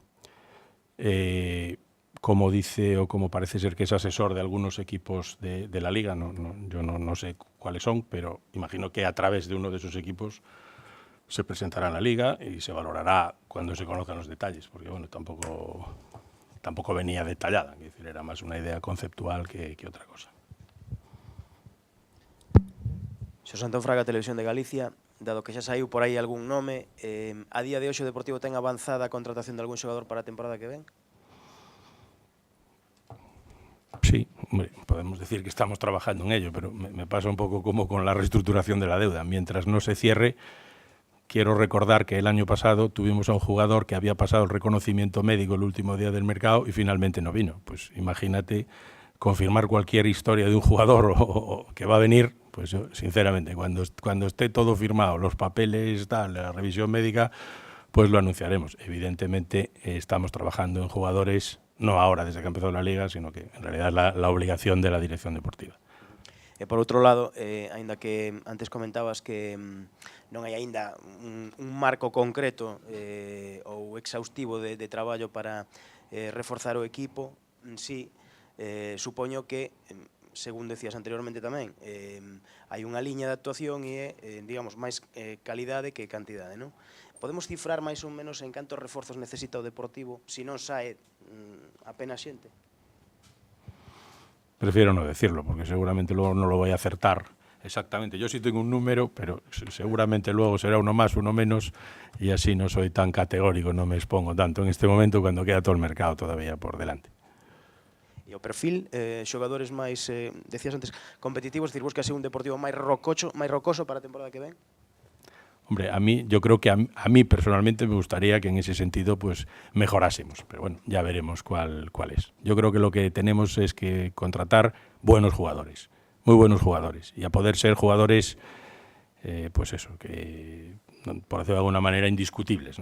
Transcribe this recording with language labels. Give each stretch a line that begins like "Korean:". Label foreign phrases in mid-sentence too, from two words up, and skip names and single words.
Spanish: Como dice o como parece ser que es asesor de algunos equipos de la Liga, yo no sé cuáles son, pero imagino que a través de uno de esos equipos se presentará en la Liga y se valorará cuando se conozcan los detalles, porque bueno, tampoco venía detallada, es decir, era más una idea conceptual que otra cosa.
Galician: Xosé Antón Fraga, Televisión de Galicia, dado que xa saiu por aí algún nome, a día de hoxe o Deportivo ten avanzada a contratación de algún xogador para a temporada que ven?
Spanish: Sí, hombre, podemos decir que estamos trabajando en ello, pero me pasa un poco como con la reestructuración de la deuda. Mientras no se cierre, quiero recordar que el año pasado tuvimos a un jugador que había pasado el reconocimiento médico el último día del mercado y finalmente no vino. Pues imagínate confirmar cualquier historia de un jugador o que va a venir, pues yo, sinceramente, cuando esté todo firmado, los papeles, la revisión médica, pues lo anunciaremos. Evidentemente estamos trabajando en jugadores, no ahora desde que empezó la Liga, sino que en realidad es la obligación de la dirección deportiva.
Galician: E por outro lado, aínda que antes comentabas que non hai aínda un marco concreto ou exhaustivo de traballo para reforzar o equipo, sí, supoño que, según decías anteriormente tamén, hai unha liña de actuación e digamos, máis calidade que cantidade, non? Podemos cifrar máis ou menos en cantos reforzos necesita o Deportivo se non sae apenas xente?
Spanish: Prefiero no decirlo, porque seguramente luego no lo voy a acertar exactamente. Yo sí tengo un número, pero seguramente luego será uno más, uno menos, y así no soy tan categórico, no me expongo tanto en este momento cuando queda todo el mercado todavía por delante.
Galician: E o perfil, xogadores máis, decías antes, competitivos, decir, busca ser un Deportivo máis rocoso para a temporada que ven?
Spanish: Hombre, yo creo que a mí personalmente me gustaría que en ese sentido pues mejorásemos, pero bueno, ya veremos cuál es. Yo creo que lo que tenemos es que contratar buenos jugadores, muy buenos jugadores, y a poder ser jugadores, pues eso, que por decirlo de alguna manera indiscutibles, ¿no?